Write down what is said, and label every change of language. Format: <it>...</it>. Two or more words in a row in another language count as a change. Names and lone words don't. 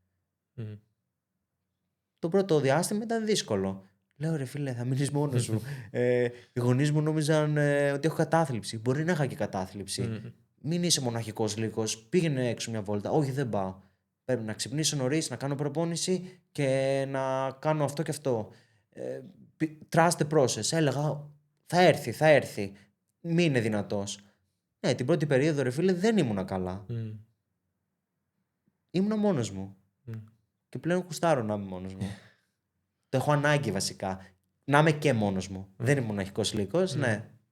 <el>Το πρώτο διάστημα ήταν δύσκολο. Λέω ρε φίλε, θα μείνεις μόνος σου. Οι γονείς μου νόμιζαν ότι έχω κατάθλιψη. Μπορεί να είχα και κατάθλιψη. Μην είσαι μοναχικός λύκος. Πήγαινε έξω μια βόλτα. Όχι, δεν πάω. Πρέπει να ξυπνήσω νωρίς, να κάνω προπόνηση και να κάνω αυτό και αυτό.</el> <en>Trust the process.</en> <el>Έλεγα, θα έρθει. Μην είναι δυνατός. Ναι, την πρώτη περίοδο, ρε φίλε, δεν ήμουνα καλά. Ήμουνα μόνος μου. Και πλέον κουστάρω να είμαι μόνος μου. Το έχω ανάγκη βασικά. Να είμαι και μόνος μου. Δεν ήμουν μοναχικός λύκος, ναι.</el>